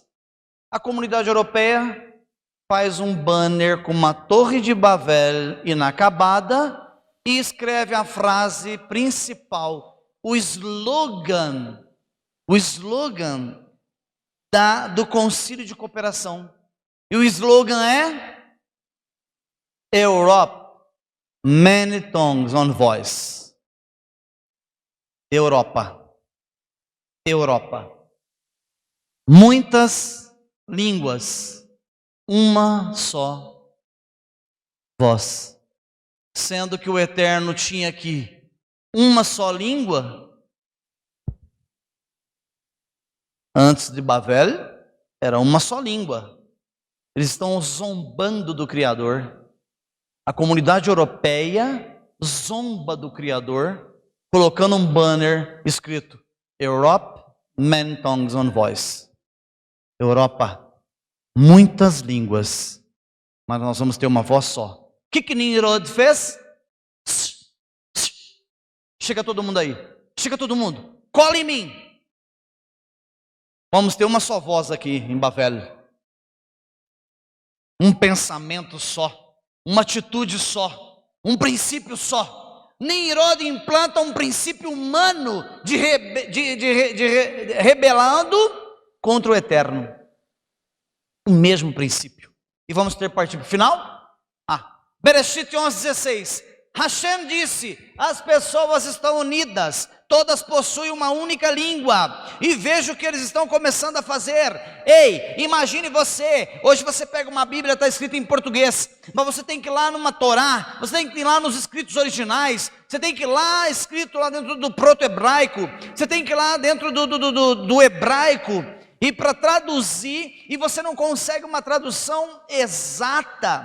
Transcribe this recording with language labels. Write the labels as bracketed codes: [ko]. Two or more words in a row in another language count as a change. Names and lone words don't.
[pt] A comunidade europeia faz um banner com uma torre de Babel inacabada e escreve a frase principal, o slogan do concílio de cooperação. E o slogan é [en] Europe, many tongues, one voice. [pt] Europa. Muitas línguas, uma só voz. Sendo que o Eterno tinha que uma só língua. Antes de Babel, era uma só língua. Eles estão zombando do Criador. A comunidade europeia zomba do Criador, colocando um banner escrito [en] Europe, many tongues, one voice. [pt] Europa, muitas línguas, mas nós vamos ter uma voz só. O que Nimrod fez? Chega todo mundo aí. Chega todo mundo. Cola em mim. Vamos ter uma só voz aqui em Babel. Um pensamento só. Uma atitude só. Um princípio só. Nimrod implanta um princípio humano de rebelando contra o eterno. O mesmo princípio. E vamos ter partido final? Bereshit 11:16. Hashem disse: as pessoas estão unidas, todas possuem uma única língua, e vejo o que eles estão começando a fazer. Ei, imagine você, hoje você pega uma Bíblia, está escrita em português, mas você tem que ir lá numa Torá, você tem que ir lá nos escritos originais, você tem que ir lá escrito lá dentro do proto-hebraico, você tem que ir lá dentro do hebraico, e para traduzir, e você não consegue uma tradução exata.